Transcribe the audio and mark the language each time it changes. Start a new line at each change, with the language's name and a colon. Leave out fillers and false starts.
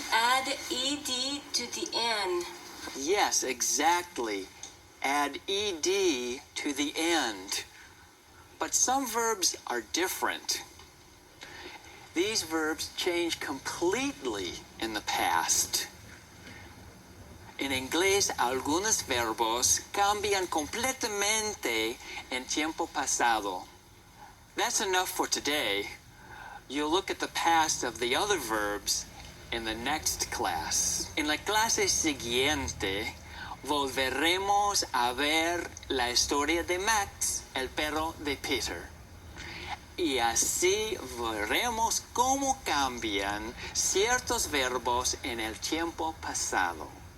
English: Add ed to the end. Yes, exactly. Add ed to the end. But some verbs are different. These verbs change completely in the past.
Spanish: En inglés, algunos verbos cambian completamente en tiempo pasado.
English: That's enough for today. You'll look at the past of the other verbs in the next class.
Spanish: En la clase siguiente, volveremos a ver la historia de Max, el perro de Peter. Y así veremos cómo cambian ciertos verbos en el tiempo pasado.